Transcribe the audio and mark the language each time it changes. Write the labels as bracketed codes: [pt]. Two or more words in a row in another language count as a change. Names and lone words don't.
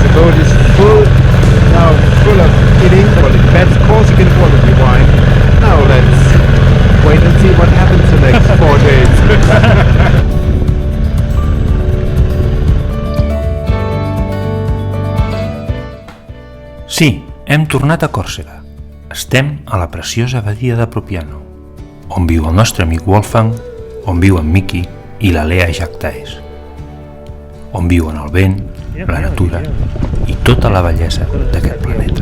[en] world is full of eating for the best Corsican quality wine. Now let's wait and see what happens the next 4 days. [ca] Sí, hem tornat a Còrsega. Estem a la preciosa badia de Propiano, on viu el nostre amic Wolfgang, on viuen Miky i la Lea Jactaes, on viuen el vent, la natura i tota la bellesa d'aquest planeta.